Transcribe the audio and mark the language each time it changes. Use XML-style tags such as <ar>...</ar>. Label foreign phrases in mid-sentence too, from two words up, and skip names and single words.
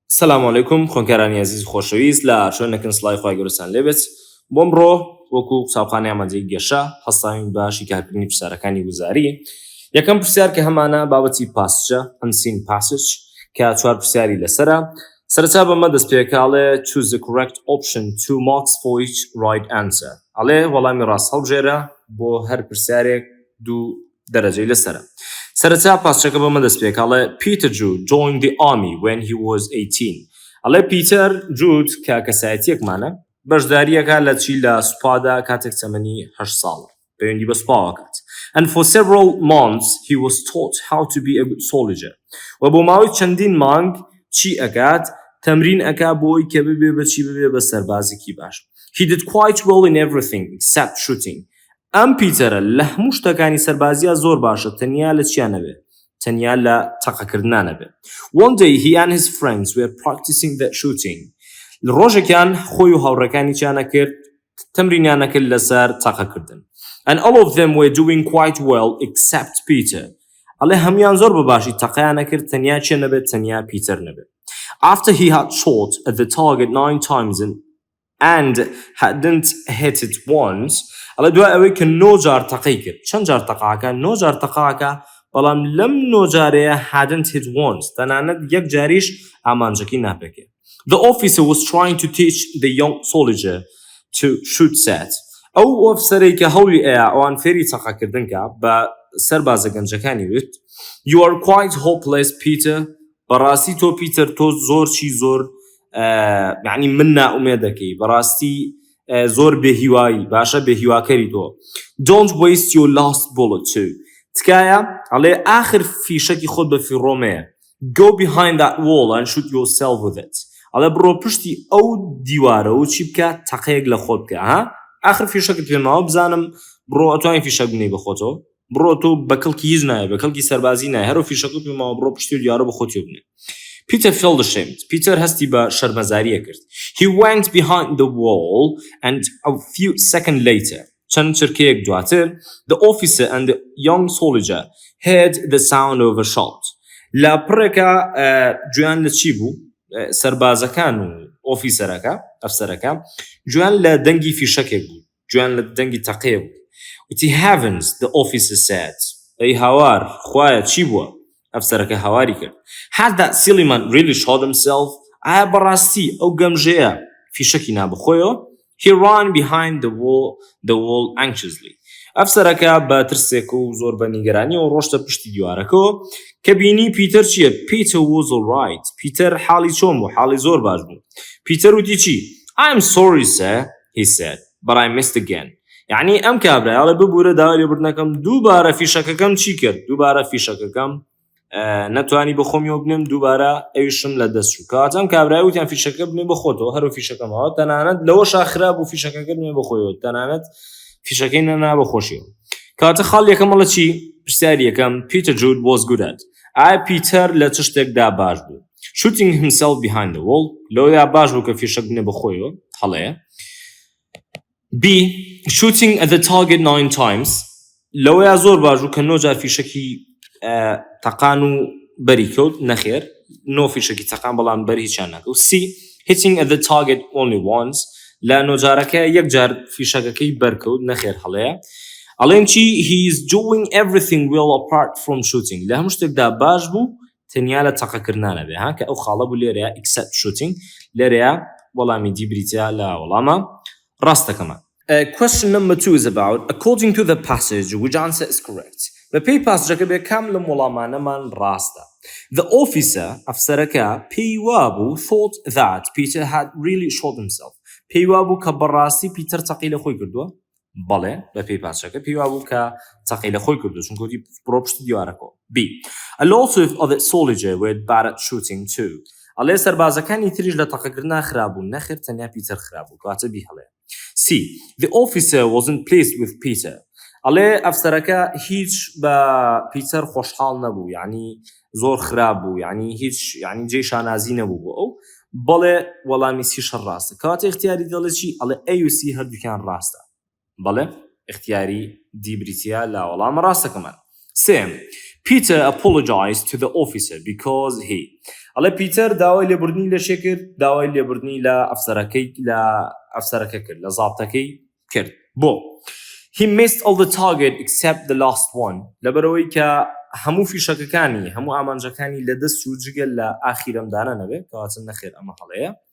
<ckb>السلام علیکم خوانکارانی عزیز خۆشەویست لە شوێنێکن سڵای خۆی گەورەتان لێبێت بۆم ڕۆ وەکو قساوخانەی ئامادەی گەشە هەستاوین بە شیکارکردنی پرسیارەکانی گوزاری یەکەم پرسیار کە هەمانە بابەتی پاسچە</ckb> <en>unseen passage</en> <ckb>کە چوار پرسیاری لەسەرە سەرەتا بەمە دەست پێکاڵێ</ckb> <en>choose the correct option 2 marks for each right answer</en> <ckb>ئەڵێ وەڵامی ڕاست هەڵبژێرە بۆ هەر پرسیارێک 2 دەرەجەی لەسەرە سەرەتا پاسچەکە بەمە دەست پێکاڵێ</ckb> <en>Peter Jude joined the army when he was 18</en> <ckb>ئەڵێ پیتەر جود کە کەسایەتیەکمانە بەشداریەکە لە چی لە سوپادا کاتێک تەمەنی 8 ساڵە پەیوەندی بە سوپاوەکات</ckb> <en>and for several months he was taught how to be a good soldier</en> <ckb>و بۆ ماوەی چەندین مانگ چی ئەکات تەمرین ئەکا بۆی کە ببێ بەچی ببێ بە سەربازێکی باش</ckb> <en>he did quite well in everything except</en> <ckb>shooting ئەم پیتەرە لە هەموو شتەکانی سەربازیە زۆر باشە تەنیا لە چیانەبێ تەنیا لە تەقەکردنانەبێ</ckb> <en>one day he and his friends were practicing that shooting</en> <ckb>ڕۆژێکیان خۆی و هاوڕێکانی چیانە کرد تەمرینیانەکرد لەسەر تەقەکردن</ckb> <en>and all of them were doing quite well except Peter</en> <ckb>ئەڵێ هەمویان زۆر بەباشی تەقەیانە کرد تەنیا چێ نەبێت تەنیا پیتەر نەبێت after</ckb> <en>he had shot at the target 9 times and hadn't hit it once</en> <ckb>ئەڵێ دوای ئەوەی کە 9 جار تەقەی کرد چەند جار تەقاکە 9 جار تەقاکە بەڵام لەم 9 جارەیە</ckb> <en>hadn't hit once</en> <ckb>تەنانەت یەک جاریش ئامانجەکەی ناپێکێت</ckb> <en>the officer was trying to teach the young soldier to shoot set</en> <ckb>ئەو ئۆفسەرەی کە هەوڵی ئەیە ئەوان فێری تەقەکردنکە بە سەربازە گەنجەکانی وت</ckb> <en>you are quite hopeless Peter</en> <ckb>بەڕاستی تۆ پیتەر تۆ زۆر چی زۆر یعنی من نائومێدەکەی بەڕاستی زۆر بێهیوایی باشە بێهیواکەری تۆ</ckb> <en>don't waste your last bullet too</en> <ckb>تکایە ئەڵێ ئاخر فیشەکی خۆت بە فیڕۆمەیە</ckb> <en>go behind that wall and shoot yourself with it</en> <ckb>ئەڵێ بڕۆ پشتی ئەو دیوارە و چی بکە تەقەیەک لە خۆت بکە ها ئاخر فیشەکت پێماوە بزانم بڕۆ ئەتوانین فیشەک بنێ بە خۆتەوە بڕۆ تۆ بە کەڵکی هیچ نایە بە کەڵکی سەربازی نایە هەرو فیشەکت پێماوە بڕۆ پشتی دیوارە بە خۆتی بنێ</ckb> <en>Peter felt ashamed.</en> <ckb>Peter هەستی بە شەرمەزاریە کرد.</ckb> <en>He went behind the wall and a few seconds later</en> <ckb>چەند چرکەیەک دواتر</ckb> <en>the officer and the young soldier heard the sound of a shot.</en> <ckb>لە پڕێکە گویان لە چی بوو؟ سەربازەکان و ئۆفیسەرەکە ئەفسەرەکە گویان لە دەنگی فیشەکێک بوو. گویان لە دەنگی تەقەیە بوو.</ckb> <en>وتی heavens the officer said.</en> <ckb>ئەی هاوار خوایە چی بووە؟ ئەفسەرەکە هاواری کرد.</ckb> <en>Had that silly man really shot himself?</en> <ckb>ئایا بەڕاستی ئەو گەمژەیە فیشەکی نابخۆیەوە؟</ckb> <en>He ran behind the wall anxiously.</en> <ckb>ئەفسەرەکە بە ترسێک و زۆر بە نیگەرانی و ڕۆشتە پشتی دیوارەکەەوە کە بینی پیتەر چییە؟</ckb> <en>Peter was all right.</en> <ckb>پیتەر حاڵی چۆن بوو؟ حاڵی زۆر باش بوو. پیتەر وتی چی؟</ckb> <en>I'm sorry sir, he said, but I missed again.</en> <ckb>یعنی ئەم کابرایەڵە ببوورە داوای لێبوردنەکەم دووبارە فیشەکەکەم چی کرد؟ دووبارە فیشەکەکەم نەتوانی بە خۆمیەوە بنێم دووبارە ئەویشم لە دەستچوو کاتەم کابرای وتیان فیشەکە بنێ بە خۆتەوە هەرو فیشەکەمەوە تەنانەت لەوەشا خراپ و فیشەکەکە بنێ بە خۆیەوە تەنانەت فیشەکەی نەنا بە خۆشیەوە کاتە خاڵ یەکەمەڵە چی پرسیاری یەکەم</ckb> <en>Peter Jude was good at</en> <ckb>ئایا پیتەر لە چ شتێکدا باش بوو</ckb> <en>shooting himself behind the wall</en> <ckb>لەوەدا باش بوو کە فیشەک بنێ بە خۆیەوە هەڵەیە</ckb> <en>B shooting at the target 9 times</en> <ckb>لەوەیە زۆر باش بوو کە 9 جار فیشەکی تەقان و بەری کەوت نەخێر 9 فیشەکی تەقان بەڵام بەری هیچیان نەکەوت</ckb> <en>C hitting at the target only once</en> <ckb>لە 9 جارەکە یەک جار فیشەکەکەی بەرکەوت نەخێر هەڵەیە ئەڵێن چی</ckb> <en>he is doing everything well apart from shooting</en> <ckb>لە هەموو شتێکدا باش بوو تەنیا لە تەقەکردنانەبێ ها کە ئەو خاڵە بوو لێرەیە</ckb> <en>except shooting</en> <ckb>لێرەیە وەڵامی دیبریتیا لە وەڵامە ڕاستەکەمان</ckb> <en>question number 2 is about according to the passage which answer is correct</en> <ckb>بە پێی پاسجەکە بێ کام لەم وەڵامانەمان ڕاستە</ckb> <en>the officer</en> <ckb>ئەفسەرەکە پێی وابوو</ckb> <en>thought that Peter had really shot himself</en> <ckb>پێی وابوو کە بەڕاستی پیتەر تەقی لە خۆی کردووە بەڵێ بە پێی پاسجەکە پێی وابوو کە تەقی لە خۆی کردووە چونکە وتی بڕۆ پشتی دیوارەکەوە</ckb> <en>B a lot of other soldiers were bad at shooting too</en> <ckb>ئەڵێ سەربازەکانی تریش لە تەقەکردنا خرابوون نەخێر تەنیا پیتەر خرابوو کاتە B هەڵێ</ckb> <en>C the officer wasn't pleased with Peter</en> <ckb>ئەڵێ ئەفسەرەکە هیچ بە پیتەر خۆشحاڵ نەبوو یعنی زۆر خراپ بوو یعنی هیچ یعنی جێی شانازی نەبوو بۆ ئەو بەڵێ وەڵامی سیشە ڕاستە کەواتە اختیاری دەڵێ چی ئەڵێ A و C هەردووکیان ڕاستە بەڵێ اختیاری دیبریتیا لا وەڵامە ڕاستەکەمان سێم</ckb> <en>Peter apologized to the officer because he</en> <ckb>على بيتر داوای لێبوردنی لە شێ کرد داوای لێبوردنی لە ئەفسەرەکە کرد لە زابتەکەی کرد بۆ</ckb> <en>he missed all the target except the last one</en> <ckb>لەبەرەوەی کە هەموو فیشەکەکانی هەموو ئامانجەکانی لە دەست و جگە لە ئاخیرەمدانە نەبێت کەواتە نەخێر ئەمە هەڵەیە</ckb>